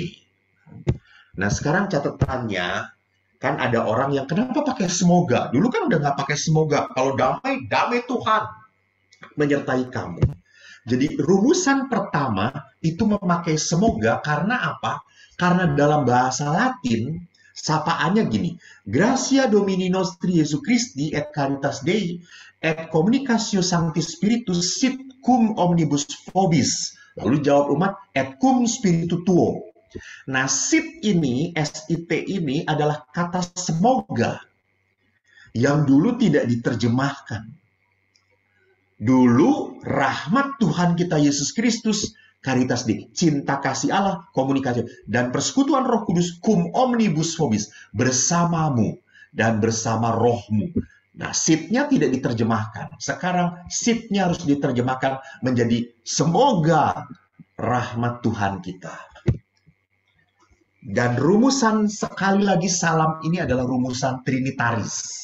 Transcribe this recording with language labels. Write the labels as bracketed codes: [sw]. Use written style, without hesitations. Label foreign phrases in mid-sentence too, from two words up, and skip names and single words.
[id] Nah, sekarang catatannya, kan ada orang yang kenapa pakai semoga? Dulu kan udah nggak pakai semoga. Kalau damai, damai Tuhan menyertai kamu. Jadi rumusan pertama itu memakai semoga karena apa? Karena dalam bahasa Latin, sapaannya gini, [la] Gratia Domini Nostri Jesu Christi et Caritas Dei et Communicatio Sancti Spiritus sit cum omnibus vobis. [id] Lalu jawab umat, [la] et cum spiritu tuo. [id] Nah, sit ini, SIT ini adalah kata semoga yang dulu tidak diterjemahkan. Dulu rahmat Tuhan kita Yesus Kristus, [la] Caritas Dei, [id] cinta kasih Allah, komunikasi, dan persekutuan Roh Kudus, [la] cum omnibus vobis, [id] bersamamu dan bersama rohmu. Nah, sitnya tidak diterjemahkan. Sekarang sitnya harus diterjemahkan menjadi semoga rahmat Tuhan kita. Dan rumusan sekali lagi salam ini adalah rumusan trinitaris.